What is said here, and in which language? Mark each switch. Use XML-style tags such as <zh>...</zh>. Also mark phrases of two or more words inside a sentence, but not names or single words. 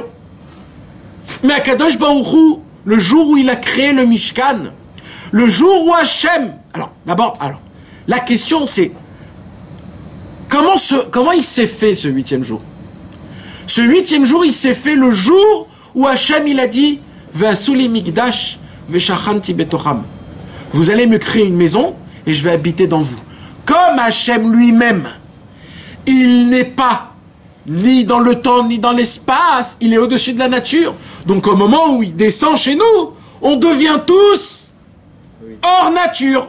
<fr>Mais à Kadosh Baruch Hu, le jour où il a créé le Mishkan, le jour où Hachem... Alors, la question c'est, comment il s'est fait ce 8e jour? Ce 8e jour, il s'est fait le jour où Hachem, il a dit,</fr> <he>ועשו לי מקדש ושכנתי בתוכם.</he> <fr>Vous allez me créer une maison et je vais habiter dans vous. Comme Hachem lui-même, il n'est pas ni dans le temps, ni dans l'espace, il est au-dessus de la nature. Donc au moment où il descend chez nous, on devient tous hors nature.</fr>